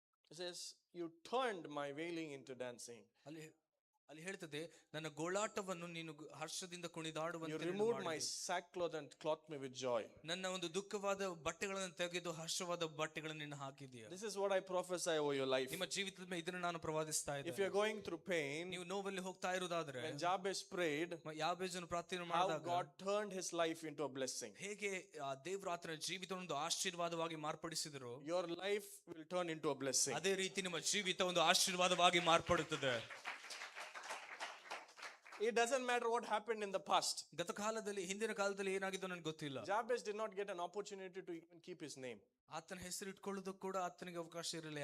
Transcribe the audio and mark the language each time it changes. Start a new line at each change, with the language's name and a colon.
English: It says, you turned my wailing into dancing.
Kannada: ಅಲ್ಲಿ ಹೇಳ್ತದೆ, ನನ್ನ ಗೋಳಾಟವನ್ನು ನೀನು ಹರ್ಷದಿಂದ ಕುಣಿದಾಡುವಂತೆ.
English: You removed my sackcloth and clothed me with joy.
Kannada: ನನ್ನ ಒಂದು ದುಃಖವಾದ ಬಟ್ಟೆಗಳನ್ನು ತೆಗೆದು ಹರ್ಷವಾದ ಬಟ್ಟೆಗಳನ್ನು ನೀನು ಹಾಕಿದ್ದೀಯ.
English: This is what I prophesy over your life.
Kannada: ನಿಮ್ಮ ಜೀವಿತದ ಮೇಲೆ ಇದನ್ನು ನಾನು ಪ್ರವಾದಿಸ್ತಾ ಇದ್ದೇನೆ.
English: If you are going through pain,
Kannada: ನೀವು ನೋವಲ್ಲಿ ಹೋಗ್ತಾ ಇರುವುದಾದ್ರೆ,
English: when Jabez prayed,
Kannada: ಯಾಬೇಜನು ಪ್ರಾರ್ಥನೆ
English: how
Kannada: ಮಾಡಿದಾಗ
English: God turned his life into a blessing.
Kannada: ಹೇಗೆ ದೇವರು ಆತನ ಜೀವಿತವನ್ನು ಆಶೀರ್ವಾದವಾಗಿ ಮಾರ್ಪಡಿಸಿದರು,
English: your life will turn into a blessing.
Kannada: ಅದೇ ರೀತಿ ನಿಮ್ಮ ಜೀವಿತ ಒಂದು ಆಶೀರ್ವಾದವಾಗಿ ಮಾರ್ಪಡುತ್ತದೆ.
English: It doesn't matter what happened in the past.
Kannada: ಗತಕಾಲದಲ್ಲಿ, ಹಿಂದಿನ ಕಾಲದಲ್ಲಿ ಏನಾಗಿದ್ದು ನನಗೆ ಗೊತ್ತಿಲ್ಲ.
English: Jabez did not get an opportunity to even keep his name.
Kannada: ಆತನ ಹೆಸರು ಇಟ್ಕೊಳ್ಳೋದು ಕೂಡ ಆತನಿಗೆ ಅವಕಾಶ ಇರಲಿಲ್ಲ.